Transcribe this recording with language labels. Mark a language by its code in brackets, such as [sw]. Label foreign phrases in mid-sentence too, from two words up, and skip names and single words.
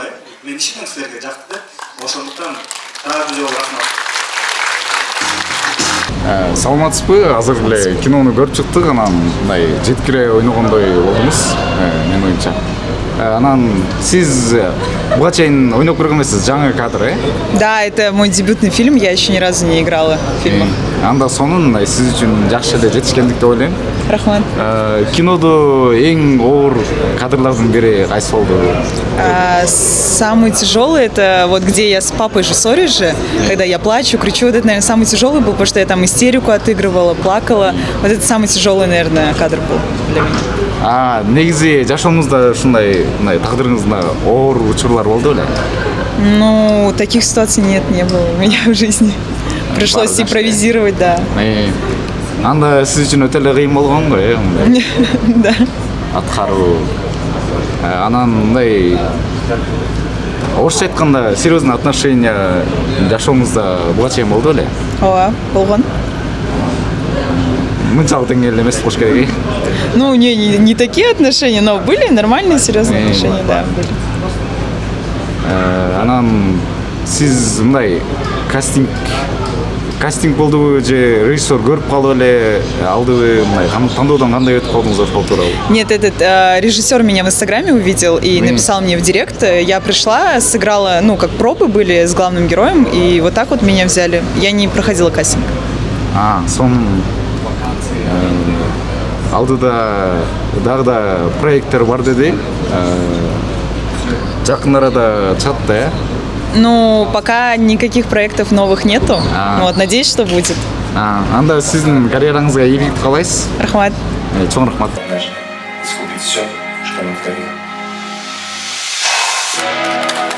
[ky] Мен ишенем силерге жакты деп. Ошондуктан дагы бир жолу рахмат. Саламатсызбы? Азыр эле кинону көрүп чыктык, анан мындай жеткире ойногондой болдуңуз, менин оюмча. Анан сиз буга чейин ойноп көргөн эмессиз, жаңы кадр, [ru] Да, это мой дебютный фильм, я еще ни разу не играла в фильмах. [ky] Анда сонун сиз үчүн жакшы эле жетишкендик деп ойлойм. Рахмат. Кинодо эң оор кадрлардын бири кайсы болду? [ru] Самый тяжелый это вот где я с папой же ссорюсь же, когда я плачу, кричу, вот это, наверное, самый тяжелый был, потому что я там истерику отыгрывала, плакала. Вот это самый тяжелый, наверное, кадр был для меня. [ky] Негизи жашооңузда ушундай тагдырыңызда оор учурлар болду беле? [ru] Ну, таких ситуаций не было у меня в жизни. Пришлось импровизировать, да. [ky] Анда сиз үчүн өтө эле кыйын болгон го, [ru] Да. [ky] аткаруу. Анан мындай орусча айтканда [ru] серьезный отношения [ky] жашооңузда буга чейин болду беле? Ооба, болгон. Мынчалык деңгээлде эмес болуш керек. [ru] Ну, не такие отношения, но были нормальные, серьезные отношения, да, были. [ky] Анан сиз мындай кастинг болдубу же режиссер көрүп калып эле алдыбы, мындай тандоодон кандай өтүп калдыңыз ошол тууралуу? [ru] Нет, этот режиссер меня в Инстаграме увидел и написал мне в директ. Я пришла, сыграла, ну, как пробы были с главным героем, и вот так вот меня взяли. Я не проходила кастинг. [ky] Сон алдыда дагы да проекттер бар деди. Жакын арада чыгат да? [ru] Ну, пока никаких проектов новых нету. Вот, надеюсь, что будет. [ky] Анда сиздин карьераңызга ийгилик каалайсыз. Рахмат. Чоң рахмат. [ru] Искупить все, что натворила.